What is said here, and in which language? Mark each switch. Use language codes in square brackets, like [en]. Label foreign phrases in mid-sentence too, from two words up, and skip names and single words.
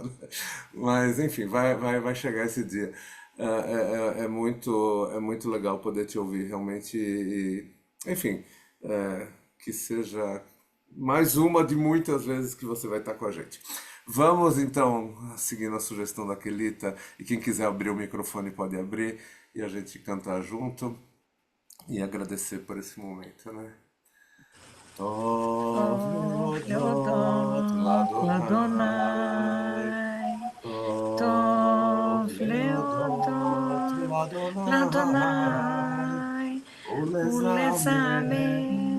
[pt] Mas, enfim, vai chegar esse dia. É muito legal poder te ouvir, realmente, enfim, que seja mais uma de muitas vezes que você vai estar com a gente. Vamos então, seguindo a sugestão da Kelita, e quem quiser abrir o microfone pode abrir, e a gente cantar junto e agradecer por esse momento, né? [he] טוב להודות לה, Tov טוב להודות leodot ladonai, לה', ולזמר,